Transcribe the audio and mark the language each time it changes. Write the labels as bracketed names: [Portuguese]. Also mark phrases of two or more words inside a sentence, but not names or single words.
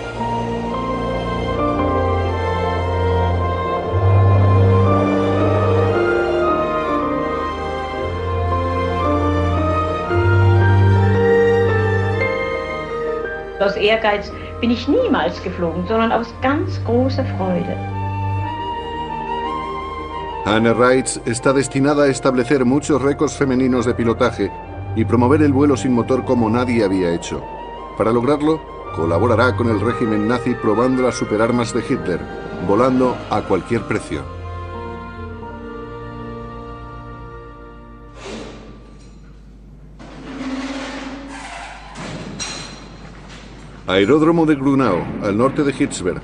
[German] Aus Ehrgeiz bin ich niemals geflogen, sondern aus ganz großer Freude. [Spanish] Hannah Reitz está destinada a establecer muchos récords femeninos de pilotaje y promover el vuelo sin motor como nadie había hecho. Para lograrlo, colaborará con el régimen nazi probando las superarmas de Hitler, volando a cualquier precio. Aeródromo de Grunau, al norte de Hitzberg.